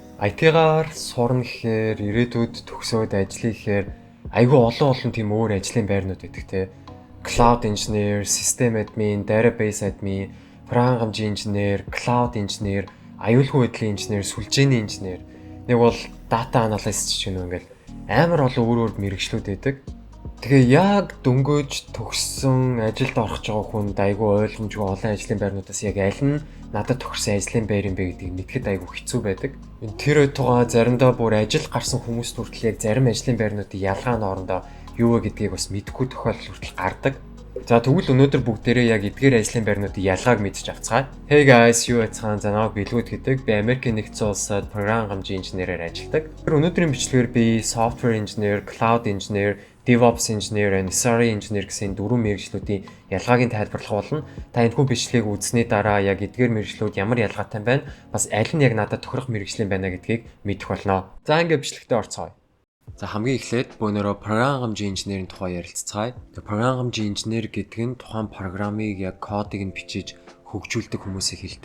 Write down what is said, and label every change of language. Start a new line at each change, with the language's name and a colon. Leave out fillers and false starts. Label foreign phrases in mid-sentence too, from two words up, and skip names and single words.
Mongolian: IT-гаар сурна гэхээр ирээдүйд төгсөөд ажиллая гэхээр айгүй олон тийм өөр ажлын байрнууд байдаг те.
English: Cloud engineer, system admin, database admin,
Mongolian: программын инженер,
English: cloud engineer,
Mongolian: аюулгүй байдлын инженер, сүлжээний инженер. Нэг бол
English: data analyst
Mongolian: ч гэнэ ингээл амар олон өөр өөр мэргэжлүүд байдаг. Тэгээ яг дөнгөж төгссөн ажилд орох гэж байгаа хүнд айгүй ойлгомжгүй олон ажлын байрнуудаас яг аль нь надад тохирсон ажлын байр юм бэ гэдгийг мэдхэд айгүй хэцүү байдаг. Тэр өйтгөө заримдаа бүр ажил гарсан хүмүүст хүртэл яг зарим ажлын байрнуудын ялгаа нь орондоо юу вэ гэдгийг бас мэдэхгүй тохиолдол хүртэл гардаг. За тэгвэл өнөөдөр бүгдээрээ яг эдгээр ажлын байрнуудын ялгааг мэдчих авцгаая.
English: Hey guys,
Mongolian: юу яцхан занаа билгүүд гэдэг. Би Америкийн нэгдсэн улсад программын инженерээр ажилладаг. Тэр өнөөдрийн бичлэгээр би
English: software engineer, cloud engineer, DevOps engineer, SRE engineer
Mongolian: гэсэн дөрвөн мэргэжлүүдийн ялгааг нь тайлбарлах болно. Та энэхүү бичлэгийг үзсний дараа яг эдгээр мэргэжлүүд ямар ялгаатай байна, бас аль нь яг надад тохирох мэргэжлийн байна гэдгийг мэдэх болно. За ингээд бичлэгтээ орцгоё. За хамгийн эхлээд бөөнөрөө программын инженерийн тухай ярилцгаая. Программын инженер гэдэг нь тухайн программыг яг кодыг нь бичиж хөгжүүлдэг хүмүүсийг хэлдэг.